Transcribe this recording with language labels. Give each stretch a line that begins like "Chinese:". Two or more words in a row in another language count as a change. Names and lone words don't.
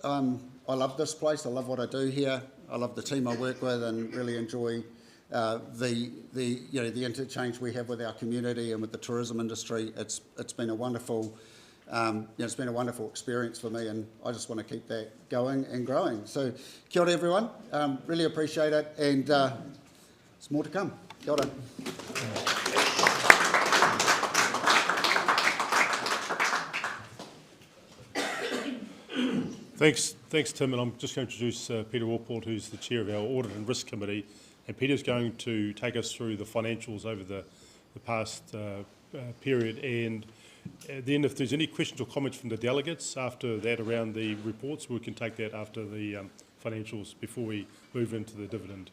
English: I love this place. I love what I do here. I love the team I work with, and really enjoy the interchange we have with our community and with the tourism industry. It's been a wonderful. It's been a wonderful experience for me, and I just want to keep that going and growing. So,
Māori: kia ora
English: everyone, really appreciate it, and there's more to come.
Māori: Kia ora.
English: Thanks Tim, and I'm just going to introduce Peter Warport, who's the chair of our Audit and Risk Committee, and Peter's going to take us through the financials over the past period, and Then if there's any questions or comments from the delegates after that around the reports, we can take that after the financials before we move into the dividend.